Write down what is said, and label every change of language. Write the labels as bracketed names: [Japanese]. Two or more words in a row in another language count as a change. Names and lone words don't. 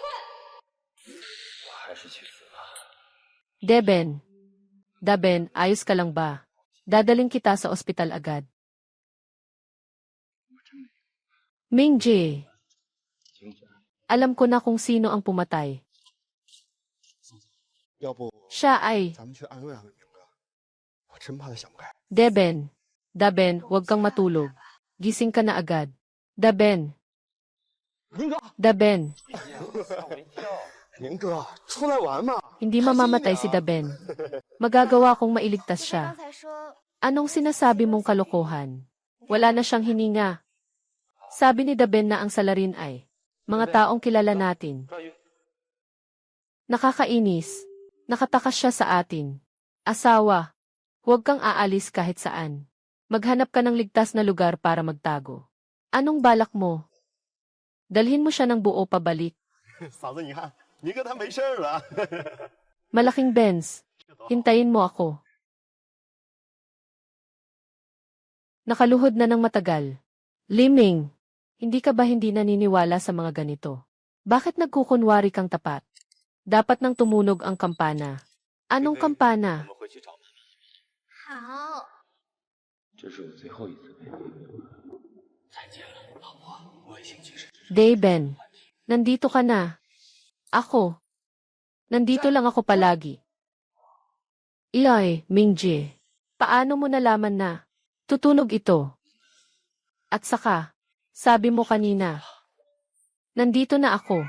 [Filipino] Daben, ayos ka lang ba? Dadaling kita sa ospital agad. Mingji, alam ko na kung sino ang pumatay. [Chinese] 要不 [Filipino] Siya ay [Chinese] 咱们去安慰安慰明哥，我真怕他想不开。 [Filipino] Deben. Daben, huwag kang matulog. Gising ka na agad. Daben. [Chinese] 明哥， [Filipino] Daben. [Chinese] 明哥，出来玩嘛！ [Filipino] Hindi mamamatay si Daben. Magagawa kong mailigtas [Chinese] 你 [Filipino] siya. [Chinese] 刚才说 [Filipino] Anong sinasabi mong kalokohan? Wala na siyang hininga. Sabi ni Daben na ang salarin ay mga taong kilala natin. Nakakainis. Nakatakas siya sa atin. Asawa, huwag kang aalis kahit saan. Maghanap ka ng ligtas na lugar para magtago. Anong balak mo? Dalhin mo siya ng buo pabalik. [Chinese] 嫂子，你看，明哥他没事儿了。 [Filipino] Malaking Benz. Hintayin mo ako. Nakaluhod na ng matagal. Liming, hindi ka ba hindi naniniwala sa mga ganito? Bakit nagkukunwari kang tapat? Dapat nang tumunog ang kampana. Anong kampana? [Chinese] 回去找妈妈。好，这是我最后一次陪你。再见了，老婆。我已经去世。 [Filipino] Deben, nandito ka na. Ako. Nandito lang ako palagi. Iyoy, Mingji. Paano mo nalaman na tutunog ito? At saka, sabi mo kanina, nandito na ako.